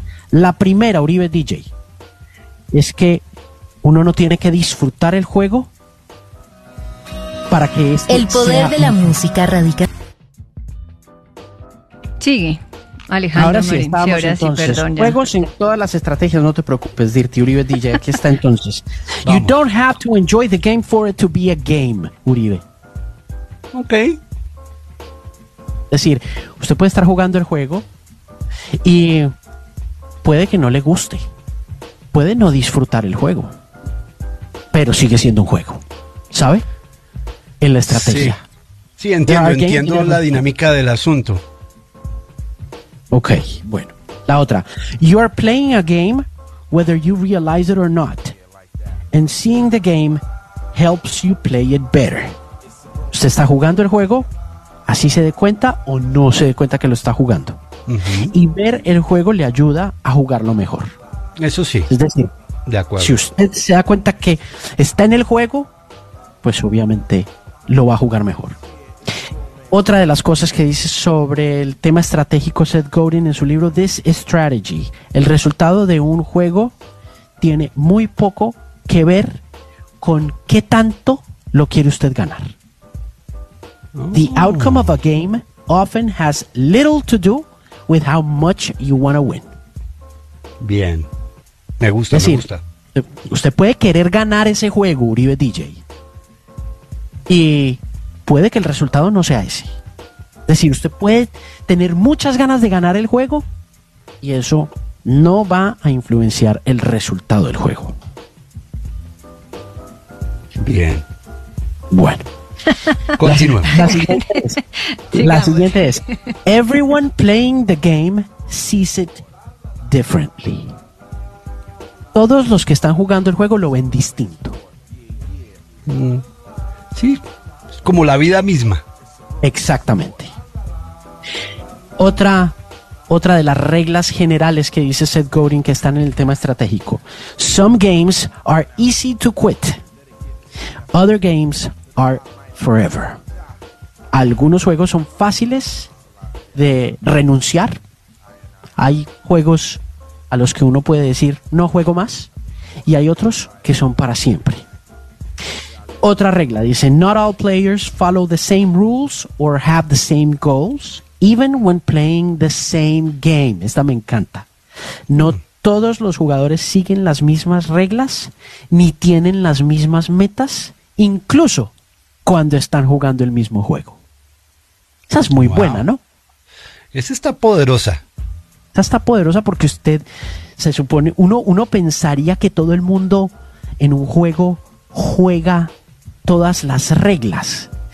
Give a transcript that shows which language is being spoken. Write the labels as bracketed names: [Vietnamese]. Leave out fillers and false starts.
[Spanish] La primera, Uribe DJ, es que uno no tiene que disfrutar el juego para que este el poder de la música radica. Sigue, Alejandro. Ahora sí, Marín. Estamos, ahora entonces. Sí, perdón, juegos en todas las estrategias, no te preocupes, Dirty, Uribe DJ, aquí está entonces. [English] You don't have to enjoy the game for it to be a game, Uribe. [Spanish] Ok. Es decir, usted puede estar jugando el juego y puede que no le guste, puede no disfrutar el juego, pero sigue siendo un juego, ¿sabe? En la estrategia. Sí, entiendo la dinámica del asunto. Ok, bueno, la otra. [English] You are playing a game whether you realize it or not, and seeing the game helps you play it better. [Spanish] Usted está jugando el juego, así se dé cuenta o no se dé cuenta que lo está jugando. Y ver el juego le ayuda a jugarlo mejor. Eso sí. Es decir, de acuerdo. Si usted se da cuenta que está en el juego, pues obviamente lo va a jugar mejor. Otra de las cosas que dice sobre el tema estratégico Seth Godin en su libro This Strategy: el resultado de un juego tiene muy poco que ver con qué tanto lo quiere usted ganar. [English] The outcome of a game often has little to do with how much you want to win. [Spanish] Bien. Me gusta, decir, me gusta. Usted puede querer ganar ese juego, Uribe DJ, y puede que el resultado no sea ese. Es decir, usted puede tener muchas ganas de ganar el juego y eso no va a influenciar el resultado del juego. Bien. Bueno. Continuemos. La siguiente es: [English] Everyone playing the game sees it differently. [Spanish] Todos los que están jugando el juego lo ven distinto. Sí, como la vida misma. Exactamente. Otra de las reglas generales que dice Seth Godin que están en el tema estratégico: [English] Some games are easy to quit. Other games are forever. [Spanish] Algunos juegos son fáciles de renunciar. Hay juegos a los que uno puede decir no juego más, y hay otros que son para siempre. Otra regla dice: [English] Not all players follow the same rules or have the same goals, even when playing the same game. [Spanish] Esta me encanta. No todos los jugadores siguen las mismas reglas ni tienen las mismas metas, incluso cuando están jugando el mismo juego. Esa es muy buena, ¿no? Esa está poderosa. Esa está poderosa porque usted se supone, uno pensaría que todo el mundo en un juego juega todas las reglas.